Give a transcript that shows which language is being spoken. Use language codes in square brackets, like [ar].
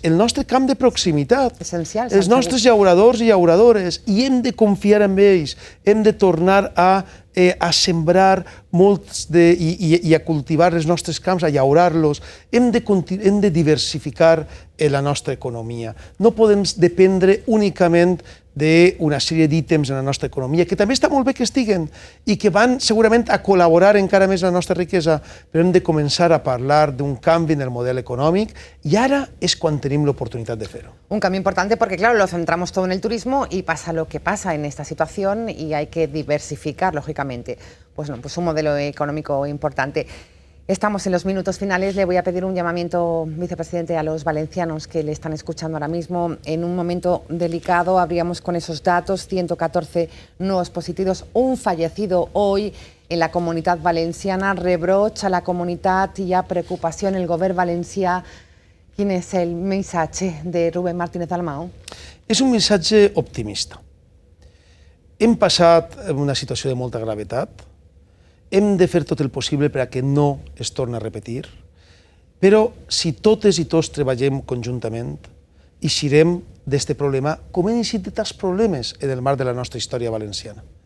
[ca] El nostre camp de proximitat, els nostres llauradors i llauradores, i hem de confiar en ells, hem de tornar a sembrar molts i a cultivar els nostres camps, a llaurar-los, hem de diversificar la nostra economia. No podem dependre únicament d'una sèrie d'ítems en la nostra economia, que també està molt bé que estiguen i que van segurament a col·laborar encara més en la nostra riquesa, però hem de començar a parlar d'un canvi en el model econòmic i ara és quan tenim l'oportunitat de fer-ho. [es] Un cambio importante porque, claro, lo centramos todo en el turismo y pasa lo que pasa en esta situación y hay que diversificar, lógicamente, pues un modelo económico importante. Estamos en los minutos finales. Le voy a pedir un llamamiento, vicepresidente, a los valencianos que le están escuchando ahora mismo. En un momento delicado, abríamos con esos datos, 114 nuevos positivos, un fallecido hoy en la Comunitat Valenciana. [ca] Rebrocha la comunitat, hi ha preocupació en el govern valencià. Quin és el missatge de Rubén Martínez Dalmau? És un missatge optimista. Hem passat una situació de molta gravetat. Hem de fer tot el possible perquè no es torni a repetir, però si totes i tots treballem conjuntament, eixirem d'aquest problema com hem eixit de tants problemes en el marc de la nostra història valenciana.